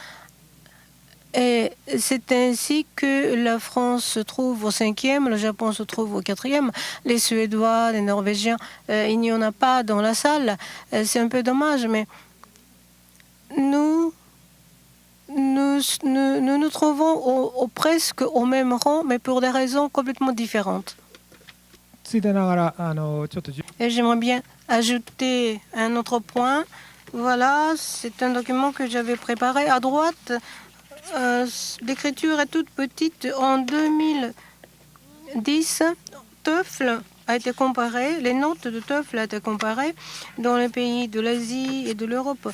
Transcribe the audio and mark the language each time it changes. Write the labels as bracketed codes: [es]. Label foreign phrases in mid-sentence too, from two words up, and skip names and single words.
[fr] Et c'est ainsi que la France se trouve au 5e, le Japon se trouve au 4e, les Suédois, les Norvégiens, il n'y en a pas dans la salle. C'est un peu dommage, mais nous nous trouvons presque au même rang, mais pour des raisons complètement différentes. [ja] ついでながらちょっと [fr] Et j'aimerais bien ajouter un autre point. Voilà, c'est un document que j'avais préparé. À droite, l'écriture est toute petite. En 2010, TOEFL a été comparé, les notes de TOEFL ont été comparées dans les pays de l'Asie et de l'Europe.